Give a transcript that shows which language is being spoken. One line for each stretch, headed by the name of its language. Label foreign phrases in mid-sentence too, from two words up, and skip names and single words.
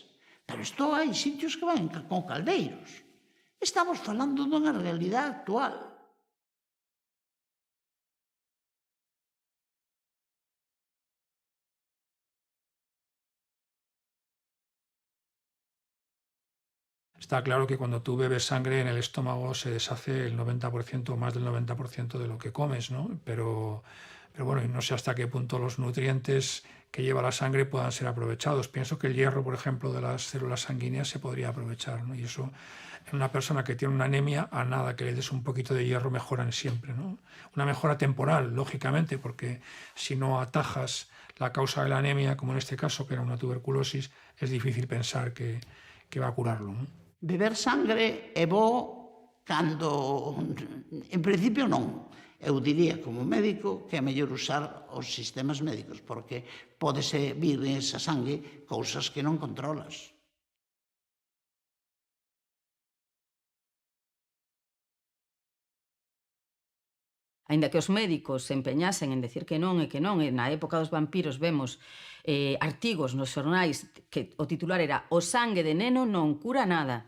Galician: Pero isto hai sitios que van con caldeiros. Estamos falando dunha realidade actual.
Spanish: Está claro que cuando tú bebes sangre en el estómago se deshace el 90% o más del 90% de lo que comes, ¿no? Pero bueno, no sé hasta qué punto los nutrientes que lleva la sangre puedan ser aprovechados. Pienso que el hierro, por ejemplo, de las células sanguíneas se podría aprovechar, ¿no? Y eso, en una persona que tiene una anemia, a nada que le des un poquito de hierro mejoran siempre, ¿no? Una mejora temporal, lógicamente, porque si no atajas la causa de la anemia, como en este caso, que era una tuberculosis, es difícil pensar que va a curarlo, ¿no?
Galician: Beber sangre é bo cando, en principio non. Eu diría como médico que é mellor usar os sistemas médicos, porque pódese vir esa sangue cousas que non controlas. Aínda que os médicos se empeñasen en decir que non, e na época dos vampiros vemos artigos nos xornais que o titular era "O sangue de neno non cura nada".